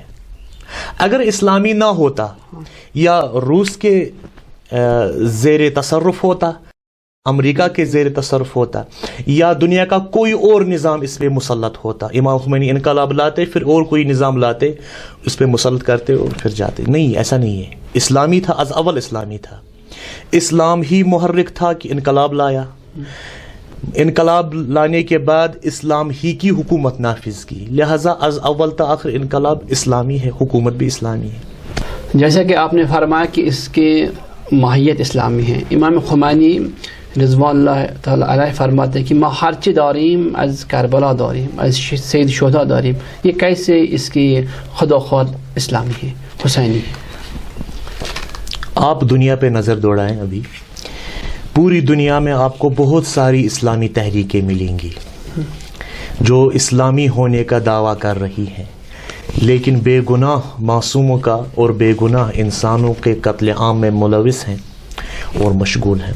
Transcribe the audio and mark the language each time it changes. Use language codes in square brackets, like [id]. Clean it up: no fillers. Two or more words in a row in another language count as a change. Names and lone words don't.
[ur] اگر اسلامی نہ ہوتا یا روس کے زیر تصرف ہوتا, امریکہ کے زیر تصرف ہوتا, یا دنیا کا کوئی اور نظام اس پہ مسلط ہوتا, امام خمینی انقلاب لاتے, پھر اور کوئی نظام لاتے, اس پہ مسلط کرتے اور پھر جاتے. نہیں, ایسا نہیں ہے. اسلامی تھا, از اول اسلامی تھا. اسلام ہی محرک تھا کہ انقلاب لایا. انقلاب لانے کے بعد اسلام ہی کی حکومت نافذ کی. لہذا از اول تا آخر انقلاب اسلامی ہے, حکومت بھی اسلامی ہے. جیسا کہ آپ نے فرمایا کہ اس کے ماہیت اسلامی ہے. امام خمینی رضوان اللہ تعالی علیہ فرماتے ہیں کہ [fa] ما ہرچی داریم از کربلا داریم, از سید شہداء داریم. [ur] یہ کیسے اس کی خود و خود اسلامی ہے, حسینی ہے؟ آپ دنیا پہ نظر دوڑائیں, ابھی پوری دنیا میں آپ کو بہت ساری اسلامی تحریکیں ملیں گی جو اسلامی ہونے کا دعویٰ کر رہی ہیں, لیکن بے گناہ معصوموں کا اور بے گناہ انسانوں کے قتل عام میں ملوث ہیں اور مشغول ہیں.